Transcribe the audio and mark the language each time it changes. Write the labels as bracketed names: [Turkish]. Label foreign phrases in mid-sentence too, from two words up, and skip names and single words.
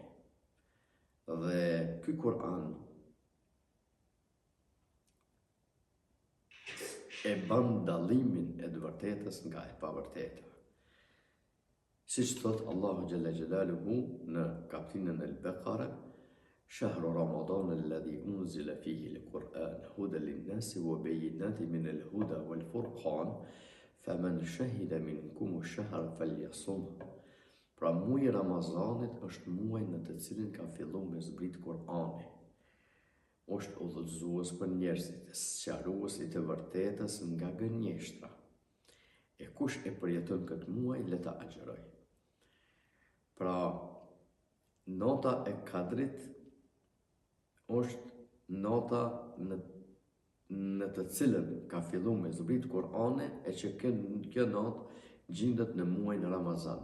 [Albanian] Dhe ky Kur'an e ban dallimin e të vërtetës nga e pavërteta. Siç thot Allahu [Arabic] جل جلاله [Albanian] në kapitullin Al-Baqara, [Arabic] شهر رمضان الذي أنزل فيه القرآن هدى للناس وبينات من الهدى والفرقان فمن شهد منكم الشهر فليصمه. [Albanian] Pra muaji Ramazanit është muaj në të cilin ka filluar me zbrit Kur'ani. Është udhëzues për njerëzit, sqarues i të vërtetës nga gënjeshtra. E kush e përjeton këtë muaj, le ta agjëroj. Pra, nota e Kadrit është nota në të cilën ka filluar me zbrit Kur'ani e që kjo natë gjendet në muajin Ramazan.